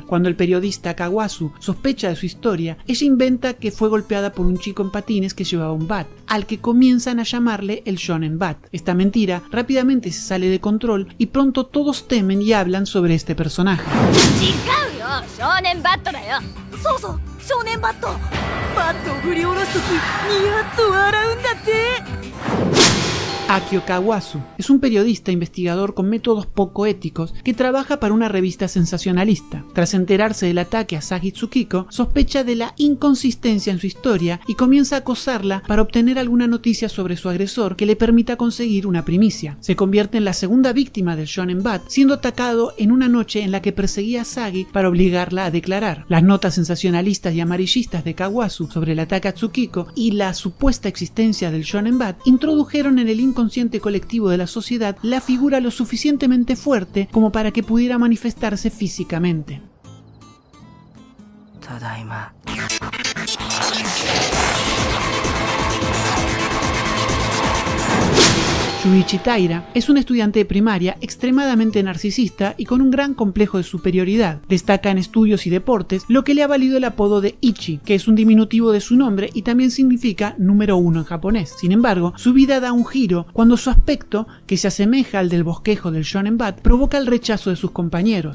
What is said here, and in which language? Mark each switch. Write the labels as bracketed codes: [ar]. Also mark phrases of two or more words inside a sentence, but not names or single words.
[es] Cuando el periodista Kawasu sospecha de su historia, ella inventa que fue golpeada por un chico en patines que llevaba un bat, al que comienzan a llamarle el Shonen Bat. Esta mentira rápidamente se sale de control y pronto todos temen y hablan sobre este personaje. [ja] 少年バットを振り下ろすときニヤッと笑うんだって。 [es] Akio Kawasu es un periodista investigador con métodos poco éticos que trabaja para una revista sensacionalista. Tras enterarse del ataque a Sagi Tsukiko, sospecha de la inconsistencia en su historia y comienza a acosarla para obtener alguna noticia sobre su agresor que le permita conseguir una primicia. Se convierte en la segunda víctima del Shonen Bat, siendo atacado en una noche en la que perseguía a Sagi para obligarla a declarar. Las notas sensacionalistas y amarillistas de Kawasu sobre el ataque a Tsukiko y la supuesta existencia del Shonen Bat introdujeron en el inconsciente colectivo de la sociedad la figura lo suficientemente fuerte como para que pudiera manifestarse físicamente. [ja] Tadaima. [es] Shuichi Taira es un estudiante de primaria extremadamente narcisista y con un gran complejo de superioridad. Destaca en estudios y deportes, lo que le ha valido el apodo de Ichi, que es un diminutivo de su nombre y también significa número 1 en japonés. Sin embargo, su vida da un giro cuando su aspecto, que se asemeja al del bosquejo del Shonen Bat, provoca el rechazo de sus compañeros.